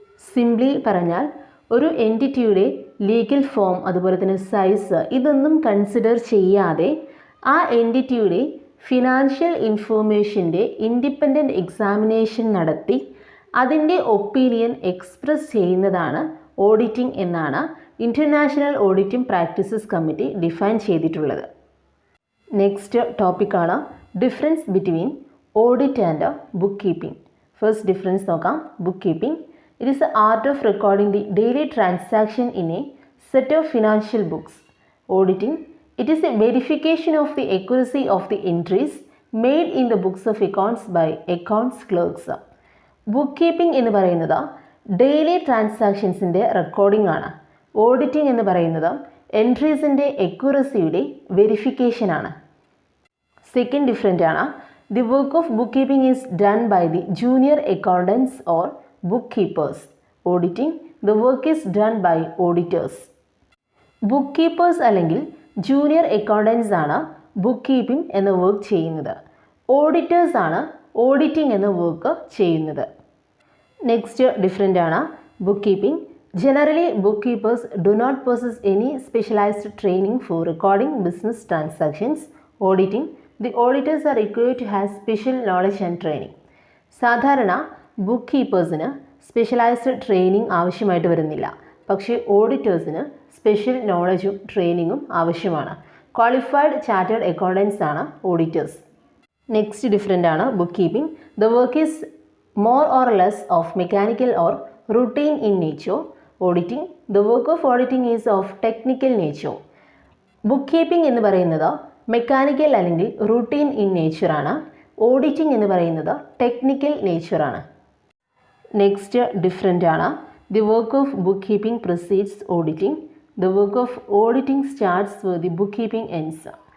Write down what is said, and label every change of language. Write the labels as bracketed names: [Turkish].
[Malayalam] Simply പറഞ്ഞാൽ ഒരു എൻറ്റിറ്റിയുടെ legal form അതുപോലെ തന്നെ സൈസ് ഇതൊന്നും കൺസിഡർ ചെയ്യാതെ ആ എൻറ്റിറ്റിയുടെ ഫിനാൻഷ്യൽ ഇൻഫർമേഷൻ്റെ ഇൻഡിപെൻഡൻറ്റ് എക്സാമിനേഷൻ നടത്തി അതിൻ്റെ ഒപ്പീനിയൻ എക്സ്പ്രസ് ചെയ്യുന്നതാണ് ഓഡിറ്റിംഗ് എന്നാണ് international auditing practices committee define ചെയ്തിട്ടുള്ളത്. നെക്സ്റ്റ് ടോപ്പിക്കാണ് [English] Difference between audit and book keeping. [Malayalam] First difference നോക്കാം. [English] Book keeping it is the art of recording the daily transaction in a set of financial books. Auditing it is a verification of the accuracy of the entries made in the books of accounts by accounts clerks. [Malayalam] Book keeping എന്ന് പറയുന്നത് daily ട്രാൻസാക്ഷൻസിൻ്റെ recording ആണ്. Auditing എന്ന് പറയുന്നത് എൻട്രീസിൻ്റെ എക്യുറസിയുടെ വെരിഫിക്കേഷനാണ്. Second different ആണ്, [English] The work of book keeping is done by the junior accountants or book keepers. Auditing, the work is done by auditors. [Malayalam] Book keepers അല്ലെങ്കിൽ junior accountants ആണ് book keeping എന്ന work ചെയ്യുന്നത്. Auditors ആണ് auditing എന്ന work ചെയ്യുന്നത്. Next different ആണ്, book keeping. [English] Generally, bookkeepers do not possess any specialized training for recording business transactions. Auditing, the auditors are required to have special knowledge and training. [Malayalam] സാധാരണ book കീപ്പേഴ്സിന് specialised training ആവശ്യമായിട്ട് വരുന്നില്ല. പക്ഷേ ഓഡിറ്റേഴ്സിന് special നോളജും ട്രെയിനിങ്ങും ആവശ്യമാണ്. Qualified chartered accountants ആണ് auditors. Next different ആണ് book keeping. [English] The work is more or less of mechanical or routine in nature. Auditing, the work of auditing is of technical nature. [Malayalam] Book keeping എന്ന് പറയുന്നത് mechanical അല്ലെങ്കിൽ [English] routine in nature [Malayalam] ആണ്. Auditing എന്ന് പറയുന്നത് technical nature ആണ്. Next different ആണ്, [English] The work of book keeping proceeds auditing. The work of auditing starts with the book keeping ends.